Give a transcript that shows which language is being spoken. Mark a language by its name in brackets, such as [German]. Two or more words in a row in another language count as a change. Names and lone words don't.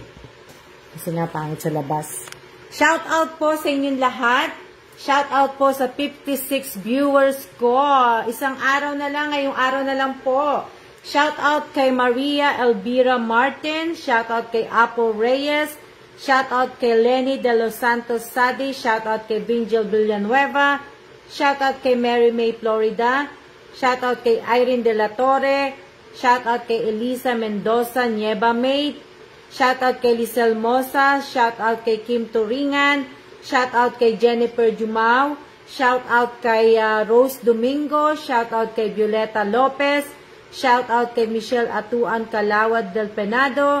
[Filipino] Kasi nga pangit sa labas. [English] Shout out [Filipino] po sa inyong lahat. [English] Shout out [Filipino] po sa 56 viewers ko. Isang araw na lang, ngayong araw na lang po. [English] Shout out [Filipino] kay Maria Elvira Martin. [English] Shout out [Filipino] kay Apple Reyes. [English] Shout out [Filipino] kay Lenny de los Santos Sadi. [English] Shout out [Filipino] kay Vingel Villanueva. [English] Shout out [Filipino] kay Mary May Florida. [English] Shout out [Filipino] kay Irene de la Torre. [English] Shout out [Filipino] kay Elisa Mendoza Nieva Maid. [English] Shout out [Filipino] kay Lisel Mosa. [English] Shout out [Filipino] kay Kim Turingan. [English] Shout out [Filipino] kay Jennifer Jumao. [English] Shout out [Filipino] kay Rose Domingo. [English] Shout out [Filipino] kay Violeta Lopez. [English] Shout out [Filipino] kay Michelle Atuan Calawad del Penado.